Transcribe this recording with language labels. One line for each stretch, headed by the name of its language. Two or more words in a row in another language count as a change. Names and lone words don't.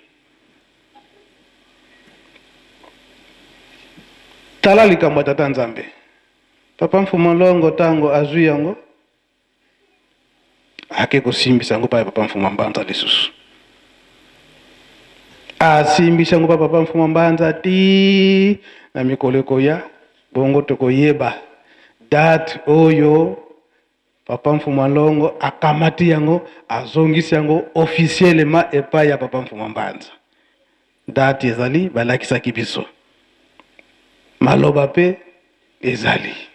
Lingala: Tala likambo ya tata Nzambe. Papa Mfuma Longo tango azwi yango ake kosimbisa ngo pa papa Mfuma Mbanza lisusu. Asimbisa ngo papa Mfuma Mbanza ti na mikoleko ya bongo tokoyeba date oyo papa Mfuma Longo akamati yango azongisi yango officiellement epai ya papa Mfuma Mbanza. Date ezali balakisaki biso. Maloba pe ezali.